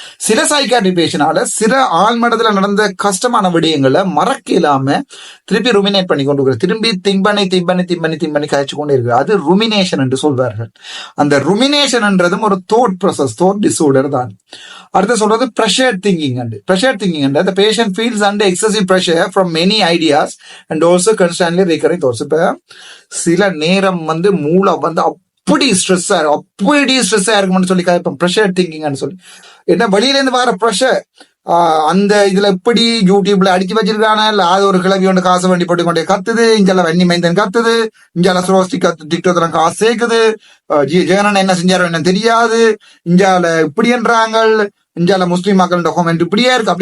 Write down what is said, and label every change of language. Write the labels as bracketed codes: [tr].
[ta] சில சைக்காட்ரி பேஷனால சில ஆள் மனதுல நடந்த கஷ்டமான விடயங்களை மறக்க இல்லாம திருப்பி ருமினேட் பண்ணி கொண்டு திரும்பி திங்க் பண்ணி கழிச்சு கொண்டே இருக்கு. அது ருமினேஷன் என்று சொல்வார்கள். அந்த ருமினேஷன் என்றதும் ஒரு தோட் ப்ராசஸ், தோட் டிஸார்டர் தான். அடுத்து சொல்றது pressure thinking. [en] Pressure thinking the patient feels under excessive pressure from many ideas and also constantly recurring thoughts. [ta] இப்ப சில நேரம் வந்து மூளை வந்து அப்படி ஸ்ட்ரெஸ் இருக்கும்னு சொல்லி ப்ரெஷர் திங்கிங் சொல்லி என்ன வெளியில இருந்து வர ப்ரெஷர் அந்த இதுல எப்படி யூடியூப்ல அடிச்சு வச்சிருக்கான இல்ல அது ஒரு கிளவி ஒன்று காசு வண்டி போட்டு கொண்டே கத்துது, இஞ்சால வன்னி மைந்தன் கத்துது, இஞ்சால சுரோஸ்டி டிக்டோக்ல காசு சேர்க்குது, ஜெகனன் என்ன செஞ்சாரோ என்ன தெரியாது, இஞ்சால இப்படின்றாங்க, இந்தியால முஸ்லீம் மக்கள் டாக்குமெண்ட் இப்படியே இருக்கு.